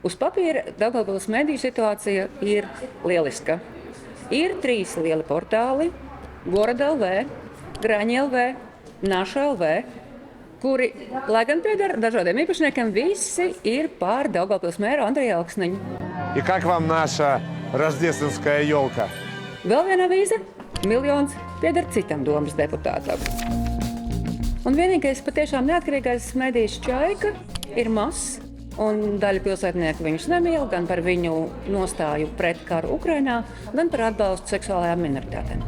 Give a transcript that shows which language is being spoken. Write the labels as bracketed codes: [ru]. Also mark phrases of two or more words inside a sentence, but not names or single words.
[lv] Uz papīra Daugavpils mediju situācija ir lieliska. Ir 3 lieli portāli - Goroda LV, Graņa LV, Naša LV, kuri, lai gan pieder dažādiem īpašniekiem, visi ir pār Daugavpils mēru Andreju Elksniņu. [ru] И как вам наша рождественская елка? [lv] Vēl viena avīze - miljons pieder citam domas deputātam. Un vienīgais patiešām neatkarīgais medijs Čaika ir mazs, un daļa pilsētnieku viņus nemīl gan par viņu nostāju pret karu Ukrainā, gan par atbalstu seksuālajām minoritātēm.